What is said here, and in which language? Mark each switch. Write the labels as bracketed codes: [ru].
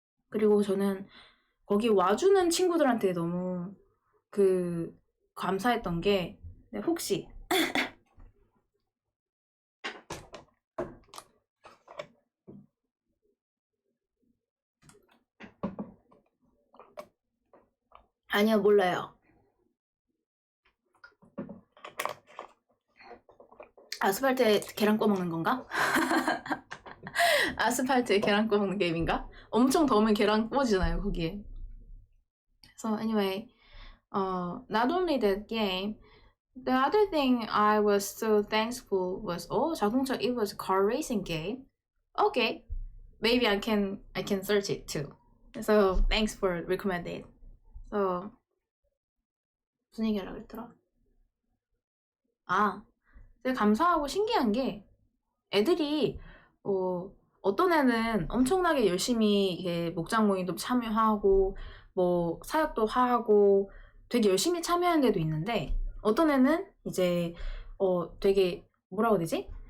[ko] 그리고 저는 거기 와주는 친구들한테 너무 감사했던 게, 혹시 아니요, 몰라요. 아스팔트에 계란 구워 먹는 건가? 아스팔트에 계란 구워 먹는 게임인가? 엄청 더우면 계란 구워지잖아요, 거기에. [en] So anyway, not only that game, the other thing I was so thankful was, 자동차, it was a car racing game. Okay, maybe I can search it too. So thanks for recommending it. [ko] So 무슨 얘기하려고 했더라? 되게 감사하고 신기한 게, 애들이 어떤 애는 엄청나게 열심히 이게 목장 모임도 참여하고 뭐 사역도 하고 되게 열심히 참여하는 데도 있는데, 어떤 애는 이제 되게 뭐라고 해야 되지?